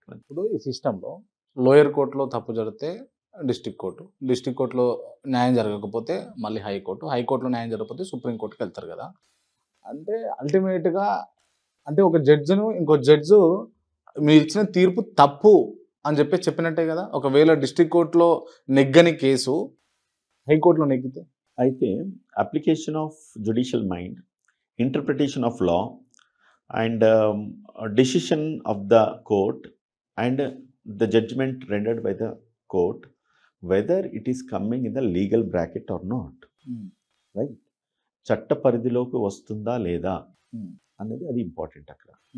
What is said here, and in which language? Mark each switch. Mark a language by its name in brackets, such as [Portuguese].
[Telugu] ఇప్పుడు ఈ సిస్టంలో లోయర్ కోర్టులో తప్పు జరిగితే డిస్ట్రిక్ట్ కోర్టులో న్యాయం జరగకపోతే మళ్ళీ హైకోర్టులో న్యాయం జరగకపోతే సుప్రీంకోర్టుకి వెళ్తారు కదా. అంటే అల్టిమేట్గా అంటే ఒక జడ్జిను ఇంకో జడ్జు మీరు ఇచ్చిన తీర్పు తప్పు అని చెప్పినట్టే కదా. ఒకవేళ డిస్ట్రిక్ట్ కోర్టులో నెగ్గని కేసు హైకోర్టులో నెగ్గితే, [English] అయితే application of judicial mind, interpretation of law and decision of the court and the judgment rendered by the court, whether it is coming in the legal bracket or not, right? [Telugu] చట్ట పరిధిలోకి వస్తుందా లేదా అనేది అది important అక్కడ.